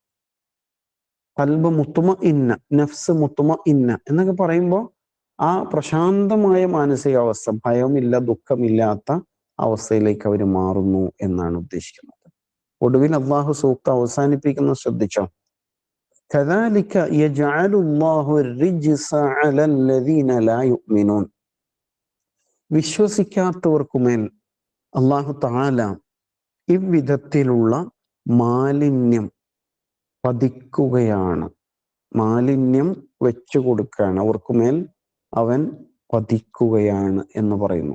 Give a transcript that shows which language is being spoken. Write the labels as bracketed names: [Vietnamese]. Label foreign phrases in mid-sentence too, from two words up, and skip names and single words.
[Arabic] قلب مطمئنة, نفس مطمئنة [Malayalam] എന്നൊക്കെ പറയുമ്പോൾ ആ പ്രശാന്തമായ മാനസികാവസ്ഥ, ഭയമില്ല, ദുഃഖമില്ലാത്ത അവസ്ഥയിലേക്ക് അവർ മാറുന്നു എന്നാണ് ഉദ്ദേശിക്കുന്നത്. ഒടുവിൽ അള്ളാഹു സൂക്ത അവസാനിപ്പിക്കുന്ന ശ്രദ്ധിച്ചോ, [Arabic] كذلك يجعل الله الرجس على الذين لا يؤمنون. [Malayalam] വിശ്വസിക്കാത്തവർക്കുമേൽ അള്ളാഹു തആല ഇவ்விധത്തിലുള്ള മാലിന്യം പതിക്കുകയാണ്. മാലിന്യം വെച്ചു കൊടുക്കുകയാണ്, അവർക്കുമേൽ അവൻ പതിക്കുകയാണ് എന്ന് പറയുന്നു.